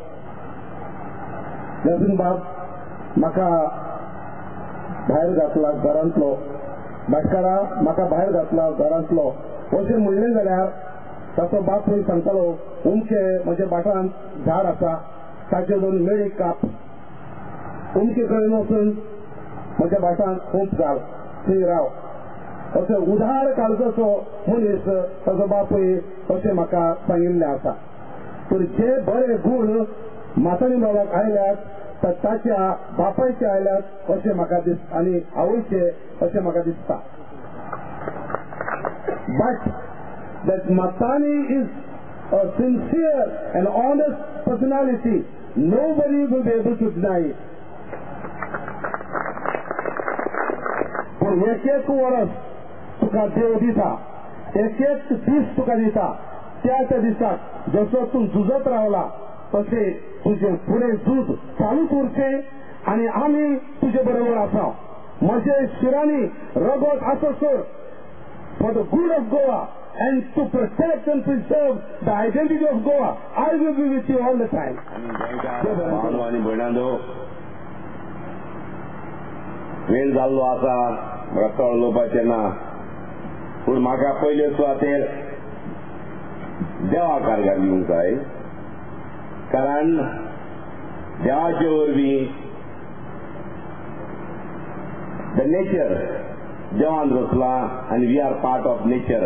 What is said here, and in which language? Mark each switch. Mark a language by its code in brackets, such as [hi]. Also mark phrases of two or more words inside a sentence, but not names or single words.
[kok] लसून बाप म्हाका भायर घातला घरांतलो भाटकारा म्हाका भायर घातला घरांतलो अशें म्हणलें जाल्यार ताचो बाप थंय सांगतालो उमचे म्हज्या भाटांत झाड आसा ताचे 2 मेळी काप उमचे कडेन वचून म्हज्या भाटांत खूब घाल थंय राव अशें उधार काळजाचो मनीस ताचो बापूय अशें म्हाका सांगिल्लें आसा. तर जे बरे गूण मातानी बाबाक आयल्यात ताच्या बापायचे आयल्यात अशें म्हाका दिसता आनी आवयचे अशें म्हाका दिसता. [en] बट that Matani is a sincere and honest personality. Nobody will be able to deny it. [kok] पूण एक वर्स तुका देव दिता एक दीस तुका दिता त्या दिसाक जसो तूं झुजत रावला तशें तुजें फुडें झूज चालूच उरचें आनी आमी तुजे बरोबर आसा. म्हजे शिरांनी रगत आसोसर [en] for the good of Goa and to protect and preserve the identity of Goa, I will be with you all the time. [kok] आणि भयणांदो वेळ जाल्लो आसा म्हाका चड उलोवपाचें ना पूण म्हाका पयले सुवातेर देवा कारगार दिवंक जाय कारण देवाचे वरवीं [en] the nature [kok] देवान रचला आनी [en] we are part of nature.